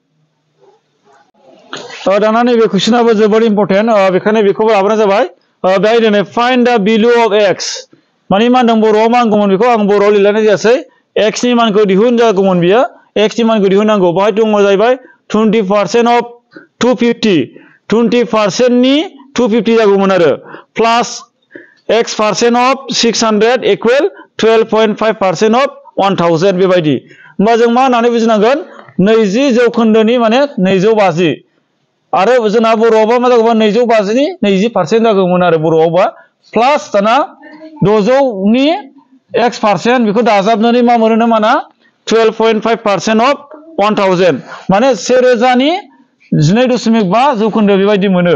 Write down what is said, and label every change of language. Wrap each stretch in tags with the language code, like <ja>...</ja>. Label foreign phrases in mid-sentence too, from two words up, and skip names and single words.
<brx>दाना नैबे कुइसनाबो जोबोद इम्पर्टेन्ट बेखायनो बेखौबो लाबोनाय जाबाय बेहाय दिनै</brx> <en>find the value of x</en> <brx>माने मा होनदों बर'आव मा होनगौमोन बेखौ आं बर'आव लिरलायनाय जायासै एक्स नि मानखौ दिहुन जागौमोन बियो एक्स नि मानखौ दिहुननांगौ बाहाय दङ जाहैबाय 20% of 250 20% नि 250 जागौमोन आरो प्लास</brx> <en>x% of 600 equal 12.5% of</en> <brx>1000 बेबायदि होमबा जों मा होननानै बुजिनांगोन 20 जौखोन्दोनि माने 250 आरो जोंना बर'आवबा मा जागौमोन 250 नि 20% जागौमोन आरो बर'आवबा प्लास दाना 600 नि x% बेखौ दाजाबनानै मा मोनो माना</brx> <en>12.5% of 1000</en> <brx>माने 1000 नि 12.5 जौखोन्दो बेबायदि मोनो।</brx>